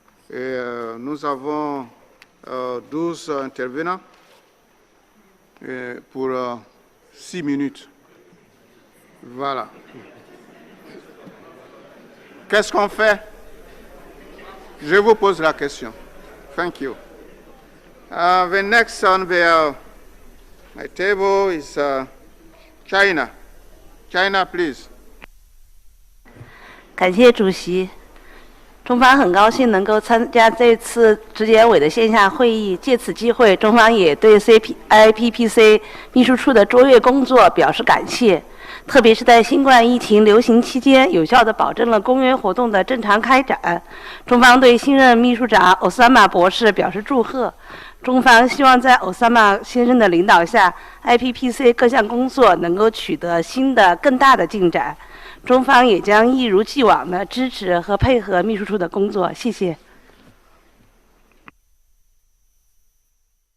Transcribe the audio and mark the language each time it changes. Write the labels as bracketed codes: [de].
[fr] Et nous avons 12 intervenants pour 6 minutes. Voilà. Qu'est-ce qu'on fait? Je vous pose la question. [en] Thank you. The next on my table is China. China, please. [zh] 感谢主席。中方很高兴能够参加这次质检委的线下会议，借此机会，中方也对 IPPC 秘书处的卓越工作表示感谢。特别是在新冠疫情流行期间，有效地保证了公约活动的正常开展。中方对新任秘书长奥萨马博士表示祝贺。中方希望在奥萨马先生的领导下 ，IPPC 各项工作能够取得新的更大的进展。中方也将一如既往地支持和配合秘书处的工作。谢谢。 [fr] Merci le Bénin. Je voudrais tout simplement informer la Commission des mesures phytosanitaires que pour des exigences d'interprétariat, nous finissons notre session dans 7 minutes, c'est-à-dire à 17 heures. Je voulais juste tout simplement vous informer par rapport à cela. Conclusion, si nous intervenons, essayons d'être un peu plus concis et allons droit au but. Posons nos problèmes et